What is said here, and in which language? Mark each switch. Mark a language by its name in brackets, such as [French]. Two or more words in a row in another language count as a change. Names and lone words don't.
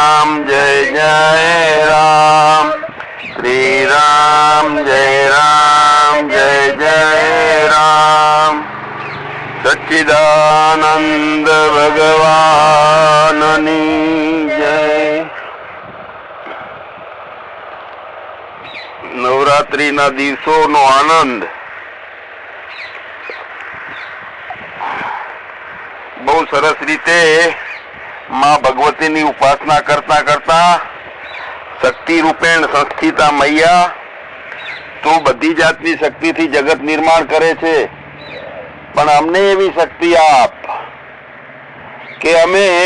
[Hindi] जय जय राम, श्री राम जय जय राम। [Gujarati] સચ્ચિદાનંદ ભગવાનની જય। નવરાત્રીના દિવસોનો આનંદ બહુ સરસ રીતે માં ભગવતીની ઉપાસના કરતા કરતા [Sanskrit] शक्ति रूपेण संस्थिता [Gujarati] મૈયા તો બધી જાતની શક્તિથી જગત નિર્માણ કરે છે, પણ અમને એવી શક્તિ આપ કે અમે